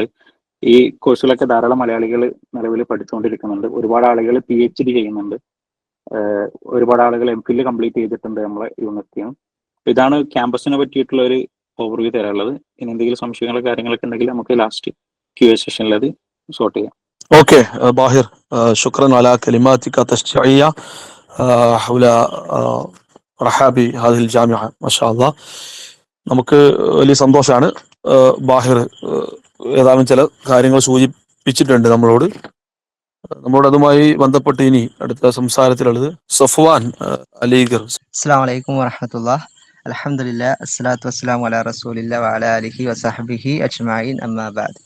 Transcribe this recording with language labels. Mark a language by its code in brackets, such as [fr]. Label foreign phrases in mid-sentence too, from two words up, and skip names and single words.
[ml] ഈ കോഴ്സുകളൊക്കെ ധാരാളം മലയാളികൾ നിലവിൽ പഠിച്ചുകൊണ്ടിരിക്കുന്നുണ്ട്. ഒരുപാട് ആളുകൾ PhD ചെയ്യുന്നുണ്ട്. ഒരുപാട് ആളുകൾ MPhil കംപ്ലീറ്റ് ചെയ്തിട്ടുണ്ട് നമ്മളെ യൂണിവേഴ്സിറ്റിയാണ്. ഇതാണ് ക്യാമ്പസിനെ പറ്റിയിട്ടുള്ള ഒരു ഓവർവ്യൂ തരാനുള്ളത്. ഇനി എന്തെങ്കിലും സംശയങ്ങളോ കാര്യങ്ങളൊക്കെ ഉണ്ടെങ്കിൽ നമുക്ക് [en] last Q&A session [ml] അത് സോർട്ട് ചെയ്യാം. [ar] اوكي باهر شكرا على كلماتك التشجيعية حول رحاب هذه الجامعة ما شاء الله. [ml] നമുക്ക് വലിയ സന്തോഷമാണ്. ബാഹിർ ഏതാനും ചില കാര്യങ്ങൾ സൂചിപ്പിച്ചിട്ടുണ്ട് നമ്മളോട്. അതുമായി ബന്ധപ്പെട്ട് ഇനി അടുത്ത സംസാരത്തിലുള്ളത് സഫ്വാൻ അലീഗർ. [ar] السلام عليكم ورحمة الله. الحمد لله والصلاة والسلام على رسول الله وعلى آله وصحبه أجمعين أما بعد.